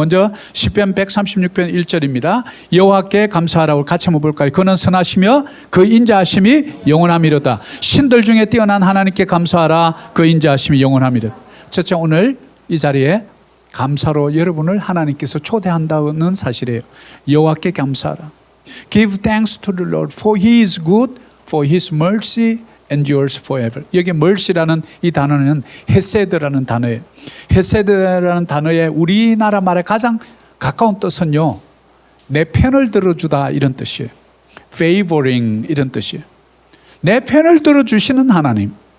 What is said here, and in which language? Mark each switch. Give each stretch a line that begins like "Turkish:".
Korean: 먼저 시편 136편 1절입니다. 여호와께 감사하라고 같이 한번 볼까요? 그는 선하시며 그 인자하심이 영원함이로다. 신들 중에 뛰어난 하나님께 감사하라. 그 인자하심이 영원함이로다. 첫째, 오늘 이 자리에 감사로 여러분을 하나님께서 초대한다는 사실이에요. 여호와께 감사하라.
English: Give thanks to the Lord, for He is good, for His mercy endures forever.
Korean: 여기 mercy라는 이 단어는 헤세드라는 단어예요. 헤세드라는 단어의 우리나라 말에 가장 가까운 뜻은요, 내 편을 들어주다 이런 뜻이에요. favoring 이런 뜻이에요. 내 편을 들어주시는 하나님.